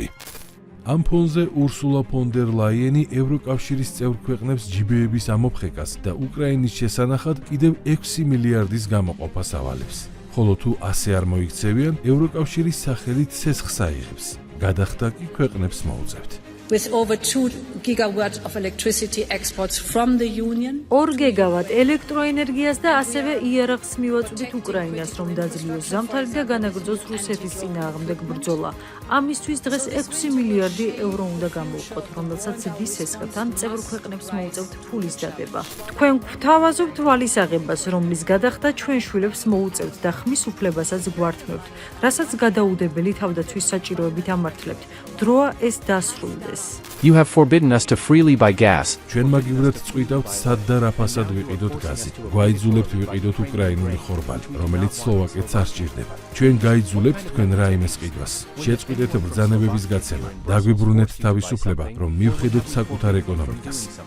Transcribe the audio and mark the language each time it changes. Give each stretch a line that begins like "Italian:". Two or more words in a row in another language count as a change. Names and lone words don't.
Georgian: ამ ფონზე ურსულა ფონ დერ ლაიენი ევროკავშირის წევრ ქვეყნებს ჯიბეების ამოფხეკას და უკრაინის შესანახად კიდევ 6 მილიარდის გამოყოფას ავალებს. ხოლო თუ ასე არ მოიქცევიან, ევროკავშირის სახელით ცეცხლს აიღებს. გადახდა კი ქვეყნებს მოუწევთ.
English: With over 2 gigawatts of electricity exports from the Union.
Georgian: 2 გიგავატ ელექტროენერგიას და ასევე იარაღს მივაწვდით უკრაინას, რომ დაძლიოს ზამთარი და განაგრძოს რუსეთის წინააღმდეგ ბრძოლა. ამისთვის დღეს 6 მილიარდი ევრო უნდა გამოვყოთ, რომელსაც ვისესხებთ ან წევრ ქვეყნებს მოუწევთ ფულის დადება. თქვენ გვთავაზობთ ვალის აღებას, რომლის გადახდა ჩვენ შვილებს მოუწევთ და ხმის უფლებასაც გვართმევთ, რასაც გადაუდებელი თავდაცვის საჭიროებით ამართლებთ. დროა ეს დასრულდეს.
English: You have forbidden us to freely buy gas.
Georgian: ჩვენ მაგივრად წვიდავთ სად და რა ფასად ვიყიდოთ გაზი. გვაიძულებთ ვიყიდოთ უკრაინული ხორბალი, რომელიც სლოვაკეთს არ სჭირდება. ჩვენ გაიძულებთ თქვენ რაიმეს ყიდვას. შეწყვიტეთ ბრძანებების გაცემა. დაგვიბრუნეთ თავისუფლება, რომ მივხედოთ საკუთარ ეკონომიკას.